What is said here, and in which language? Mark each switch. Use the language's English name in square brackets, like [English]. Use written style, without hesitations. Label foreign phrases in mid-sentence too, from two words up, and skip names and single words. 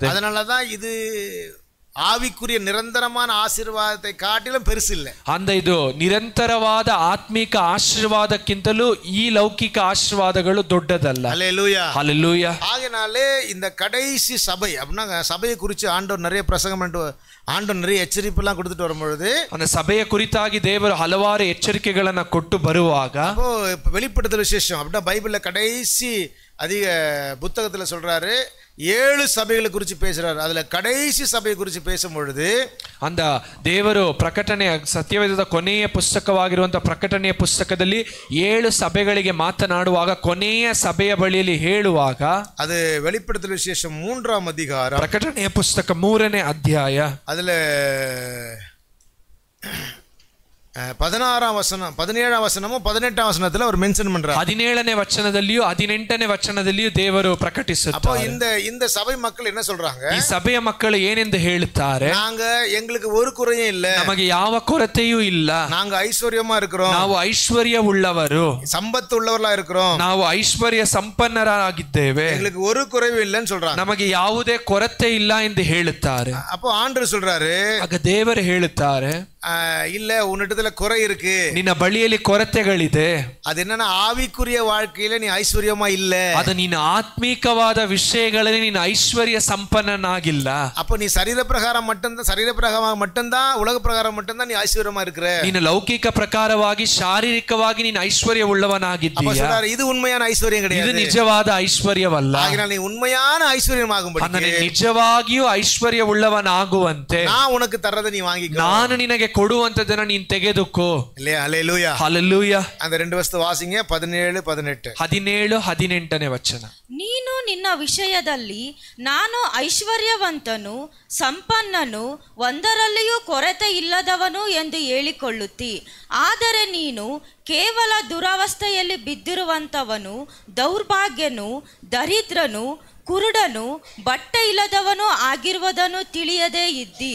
[Tamil] அதனாலதான் இது ஆவிக்குரிய நிரந்தரமான ஆசீர்வாதத்தை காட்டிலும் பெருசு இல்லை. [Kannada] அந்த ಇದು ನಿರಂತರವಾದ ಆತ್ಮಿಕ ಆಶೀರ್ವಾದಕ್ಕಿಂತಲೂ ಈ ಲೌಕಿಕ ಆಶೀರ್ವಾದಗಳು ದೊಡ್ಡದಲ್ಲ. [Tamil] ஹல்லேலூயா ஹல்லேலூயா. ஆகையினாலே இந்த கடைசி சபை அப்படின்னா சபையை குறித்து ஆண்டவர் நிறைய பிரசங்கம் பண்ணிட்டு, ஆண்டவர் நிறைய எச்சரிப்பெல்லாம் கொடுத்துட்டு வரும்பொழுது [Kannada] அந்த ಸಭೆಯ ಕುರಿತಾಗಿ ದೇವರು ಹಲವಾರು ಎಚ್ಚರಿಕೆಗಳನ್ನ ಕೊಟ್ಟು ಬರುವಾಗ [Tamil] அப்போ வெளிப்படுத்தல் விசேஷம் அப்படின்னா பைபிள்ல கடைசி அதிக புத்தகத்துல சொல்றாரு, 7 சபைகளை குறித்து பேசுறாரு. அதுல கடைசி சபையை குறித்து பேசும் பொழுது [Kannada] அந்த ದೇವರು ಪ್ರಕಟಣೆ ಸತ್ಯವೇದದ ಕೊನೆಯ ಪುಸ್ತಕವಾಗಿರುವಂತಹ ಪ್ರಕಟಣೆಯ ಪುಸ್ತಕದಲ್ಲಿ 7 ಸಭೆಗಳಿಗೆ ಮಾತನಾಡುವಾಗ ಕೊನೆಯ ಸಭೆಯ ಬಳಿಯಲ್ಲಿ ಹೇಳುವಾಗ [Tamil] அது வெளிப்படுத்தல் விசேஷம் 3ஆம் அதிகாரம் [Kannada] ಪ್ರಕಟಣೆಯ ಪುಸ್ತಕ 3ನೇ ಅಧ್ಯಾಯ [Tamil] அதுல 16ஆம் வசனம் 17ஆம் வசனமும் 18ஆம் வசனத்துல அவர் மென்ஷன் பண்றார். [Kannada] 17ನೇ ವಚನದಲ್ಲಿಯೂ 18ನೇ ವಚನದಲ್ಲಿಯೂ ದೇವರು ಪ್ರಕಟಿಸುತ್ತಾರೆ. [Tamil] அப்போ இந்த சபை மக்கள் என்ன சொல்றாங்க? [Kannada] ಈ ಸಭೆಯ ಮಕ್ಕಳು ಏನೆಂದು ಹೇಳುತ್ತಾರೆ? [Tamil] நாங்க எங்களுக்கு ஒரு குறையும் இல்ல, [Kannada] ನಮಗೆ ಯಾವ ಕೊರತೆಯೂ ಇಲ್ಲ, [Tamil] நாங்க ಐಶ್ವರ್ಯமா இருக்கிறோம், [Kannada] ನಾವು ಐಶ್ವರ್ಯವುಳ್ಳವರು, [Tamil] சம்பத்து உள்ளவர்களா இருக்கிறோம், [Kannada] ನಾವು ಐಶ್ವರ್ಯ ಸಂಪನ್ನರಾಗಿದ್ದೇವೆ, [Tamil] எங்களுக்கு ஒரு குறைவும் இல்லைன்னு சொல்றாங்க. [Kannada] ನಮಗೆ ಯಾವುದೇ ಕೊರತೆ ಇಲ್ಲ ಎಂದು ಹೇಳುತ್ತಾರೆ. [Tamil] அப்போ ஆண்டவர் சொல்றாரு, [Kannada] ಆಗ ದೇವರು ಹೇಳುತ್ತಾರೆ, [Tamil] இல்ல உன்னிடத்துல குறை இருக்கு, [Kannada] ನಿನ್ನ ಬಳಿಯಲ್ಲಿ ಕೊರತೆಗಳಿದೆ. [Tamil] அது என்னன்னா ஆவிக்குரிய வாழ்க்கையில நீ ஐஸ்வர்யமா இல்ல, [Kannada] ಅದು ನಿನ್ನ ಆತ್ಮೀಕವಾದ ವಿಷಯಗಳಲ್ಲಿ ನೀನು ಐಶ್ವರ್ಯ ಸಂಪನ್ನನಾಗಿಲ್ಲ. [Tamil] அப்ப நீ சரீர பிரகாரம் மட்டும்தான் உலக பிரகாரம் மட்டும்தான் நீ ஐஸ்வர்யமா இருக்கிற. [Kannada] ನೀನು ಲೌಕಿಕ ಪ್ರಕಾರವಾಗಿ ಶಾರೀರಿಕವಾಗಿ ನೀನು ಐಶ್ವರ್ಯವುಳ್ಳವನಾಗಿದ್ದೀಯ. [Tamil] இது உண்மையான ஐஸ்வர்யம் [Kannada] ಇದು [Tamil] கிடையாது, [Kannada] ನಿಜವಾದ ಐಶ್ವರ್ಯವಲ್ಲ. [Tamil] ஆகையால் நீ உண்மையான ஐஸ்வர்யமாகும்படி [Kannada] ನಿಜವಾಗಿಯೂ ಐಶ್ವರ್ಯವುಳ್ಳವನಾಗುವಂತೆ [Tamil] நான் உனக்கு தரதை நீ வாங்கிக்கோ, [Kannada] ನಾನು ನಿನಗೆ ಕೊಡುವಂತದನ್ನ ನೀನು ತೆಗೆದುಕೋ. [Tamil] இல்லையா? ஹல்லேலூயா. [Kannada] ಹಲ್ಲೆಲೂಯಾ. [Tamil] அந்த 2 வசனம் வாசிங்க, 17 18. [Kannada] 17 18ನೇ ವಚನ. ನೀನು ನಿನ್ನ ವಿಷಯದಲ್ಲಿ ನಾನು ಐಶ್ವರ್ಯವಂತನು ಸಂಪನ್ನನು ಒಂದರಲ್ಲಿಯೂ ಕೊರತೆ ಇಲ್ಲದವನು ಎಂದು ಹೇಳಿಕೊಳ್ಳುತ್ತಿ, ಆದರೆ ನೀನು ಕೇವಲ ದುರವಸ್ಥೆಯಲ್ಲಿ ಬಿದ್ದಿರುವಂಥವನು, ದೌರ್ಭಾಗ್ಯನು, ದರಿದ್ರನು, ಕುರುಡನು, ಬಟ್ಟೆ ಇಲ್ಲದವನು ಆಗಿರುವುದನ್ನು ತಿಳಿಯದೇ ಇದ್ದಿ.